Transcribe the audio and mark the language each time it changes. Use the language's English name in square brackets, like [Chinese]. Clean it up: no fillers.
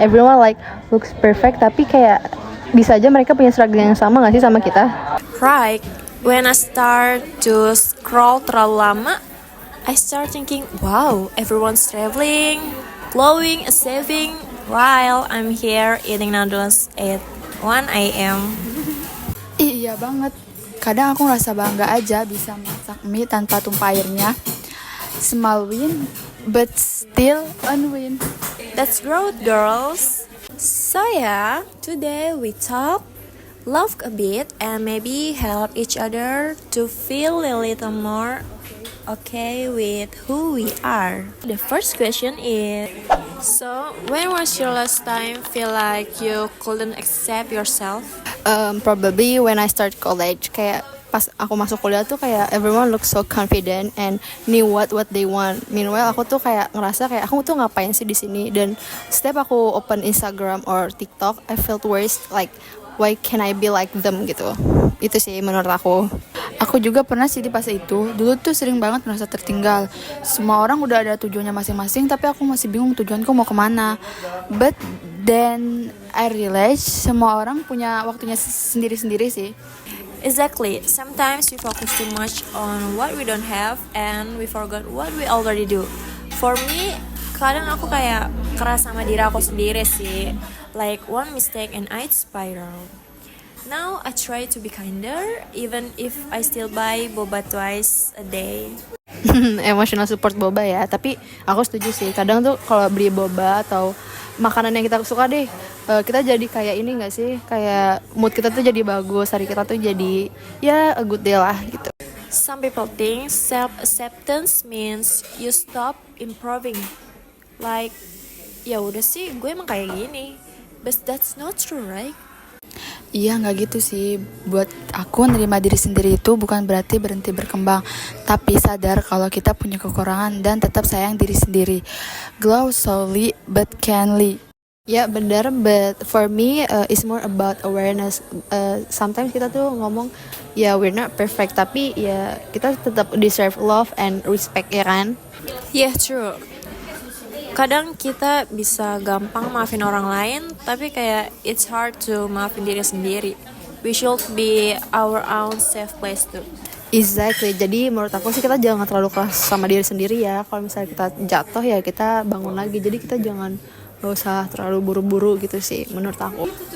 [English] Everyone looks perfect, [Indonesian] tapi kayak bisa aja mereka punya struggle yang sama nggak sih sama kita? [English] Right, when I start to scroll [Indonesian] terlalu lama, [English] I start thinking, wow, everyone's traveling, glowing, saving, while I'm here eating noodles at 1 a.m. [Indonesian] Iya banget. Kadang aku ngerasa bangga aja bisa masak mie tanpa tumpah airnya. [English] Small win, but still unwin. That's growth, girls. So yeah, today we talk, laugh a bit, and maybe help each other to feel a little more okay with who we are. The first question is, so when was your last time feel like you couldn't accept yourself? Probably when I start college, [Indonesian] kayak pas aku masuk kuliah tuh kayak [English] everyone looks so confident and knew what they want. [Indonesian] Meanwhile aku tuh kayak ngerasa kayak aku tuh ngapain sih di sini, dan setiap aku [English] open Instagram or TikTok, I felt worse, like why can I be like them [Indonesian] gitu. Itu sih menurut aku. Aku juga pernah sih di fase itu. Dulu tuh sering banget merasa tertinggal. Semua orang udah ada tujuannya masing-masing, tapi aku masih bingung tujuanku mau kemana. [English] But then I realized [Indonesian] semua orang punya waktunya sendiri-sendiri sih. [English] Exactly. Sometimes we focus too much on what we don't have and we forgot what we already do. For me, [Indonesian] kadang aku kayak keras sama diri aku sendiri sih. [English] Like one mistake and I spiral. Now I try to be kinder, even if I still buy boba twice a day. [Indonesian] Emotional support boba ya. Tapi aku setuju sih, kadang tuh kalau beli boba atau makanan yang kita suka deh, kita jadi kayak ini gak sih, kayak mood kita tuh jadi bagus, hari kita tuh jadi ya [English] a good day [Indonesian] lah gitu. [English] Some people think self-acceptance means you stop improving. [Indonesian] Like, ya udah sih, gue emang kayak gini. [English] But that's not true, right? [Indonesian] Iya, nggak gitu sih. Buat aku, nerima diri sendiri itu bukan berarti berhenti berkembang, tapi sadar kalau kita punya kekurangan dan tetap sayang diri sendiri. [English] Glow slowly but canly. [Indonesian] Ya benar, [English] but for me it's more about awareness. [Indonesian] Sometimes kita tuh ngomong ya [English] we're not perfect, [Indonesian] tapi ya kita tetap [English] deserve love and respect, [Indonesian] ya kan? Yeah, true. Kadang kita bisa gampang maafin orang lain, tapi kayak [English] it's hard to [Indonesian] maafin diri sendiri. [English] We should be our own safe place too. Exactly. [Indonesian] Jadi menurut aku sih kita jangan terlalu keras sama diri sendiri ya. Kalau misalnya kita jatuh ya kita bangun lagi. Jadi kita jangan, gak usah terlalu buru-buru gitu sih menurut aku.